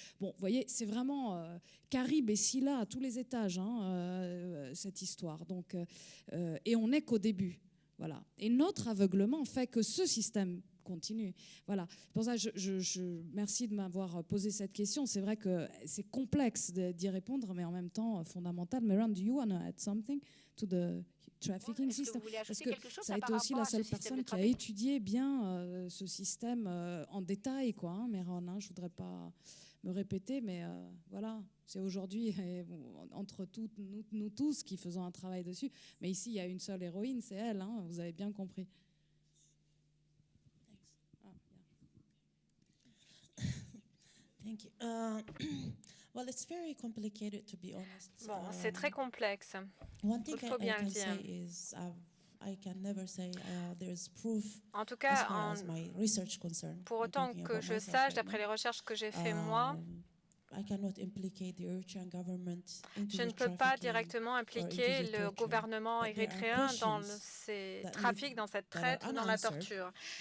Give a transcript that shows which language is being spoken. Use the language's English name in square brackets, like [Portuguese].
[French] Bon, vous voyez, c'est vraiment Caribe et Scylla à tous les étages, cette histoire. Donc, et on n'est qu'au début. Voilà. Et notre aveuglement fait que ce système continue. Voilà. Pour ça, merci de m'avoir posé cette question. C'est vrai que c'est complexe d'y répondre, mais en même temps fondamental. [English] Meron, do you want to add something to the trafficking system? [French] Parce que ça a été aussi la seule personne qui a étudié bien ce système en détail, quoi, hein, Meron. Je voudrais pas me répéter, mais voilà. C'est aujourd'hui, entre nous tous, qui faisons un travail dessus. Mais ici, il y a une seule héroïne, c'est elle. Hein, vous avez bien compris. [English] Thank you. Well, it's very complicated, to be honest. [French] Bon, c'est très complexe. Il faut bien le dire. [English] I can never say there's proof. [French] En tout cas, [English] as far as my research concern. [French] Pour autant que je sache, d'après les recherches que j'ai faites moi, [English] I cannot implicate the Eritrean government into [French] je ne peux pas directement impliquer le gouvernement érythréen dans ces trafics, dans cette traite ou dans la torture.